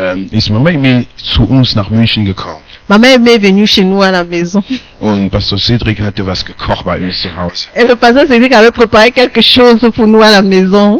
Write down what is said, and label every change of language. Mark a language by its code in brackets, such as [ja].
[de] ist Mama mir zu uns nach München gekommen. [fr] ma mère est venue chez nous à la maison. [de] Und Pastor Cédric hatte was gekocht bei uns zu Hause. [fr] Et le pasteur Cédric avait préparé quelque chose pour nous à la maison.